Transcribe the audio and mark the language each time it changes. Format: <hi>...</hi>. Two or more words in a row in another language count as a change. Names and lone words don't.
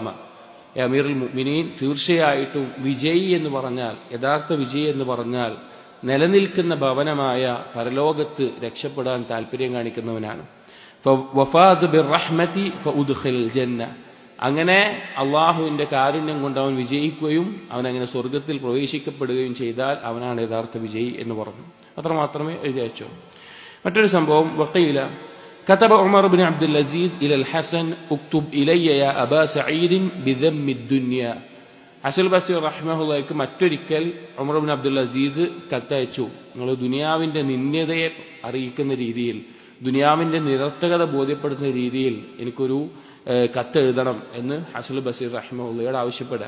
<ar>أمير المؤمنين,</ar> <ml>തീർച്ചയായിട്ടും വിജയി എന്ന് പറഞ്ഞാൽ, യഥാർത്ഥ വിജയി എന്ന് പറഞ്ഞാൽ നിലനിൽക്കുന്ന ഭവനമായ പരലോകത്ത് രക്ഷപ്പെടാൻ താല്പര്യം കാണിക്കുന്നവനാണ്.</ml> <ar>ففاز بالرحمة فأدخل الجنة,</ar> <ml>അങ്ങനെ അള്ളാഹുവിന്റെ കാരുണ്യം കൊണ്ട് അവൻ വിജയിക്കുകയും അവനങ്ങനെ സ്വർഗത്തിൽ പ്രവേശിക്കപ്പെടുകയും ചെയ്താൽ അവനാണ് യഥാർത്ഥ വിജയി എന്ന് പറഞ്ഞു. അത്ര മാത്രമേ എഴുതി അയച്ചു. മറ്റൊരു സംഭവം, വഖീല</ml> <ar>كتب عمر بن عبد العزيز إلى الحسن اكتب إلي يا أبا سعيد بذم الدنيا.</ar> <ml>ഹസൻ ബസ്രി റഹ്മഹുള്ളാഹിക്ക് മറ്റൊരിക്കൽ ഉമർ ബിൻ അബ്ദുൽ അസീസ് കത്തയച്ചു, നിങ്ങൾ ദുനിയാവിന്റെ നിന്ദ്യതയെ അറിയിക്കുന്ന രീതിയിൽ, ദുനിയാവിന്റെ നിരർത്ഥകത ബോധ്യപ്പെടുത്തുന്ന രീതിയിൽ എനിക്കൊരു കത്ത് എഴുതണം എന്ന് ഹസൻ ബസ്രി റഹ്മഹുള്ളയോട് ആവശ്യപ്പെടുക.</ml>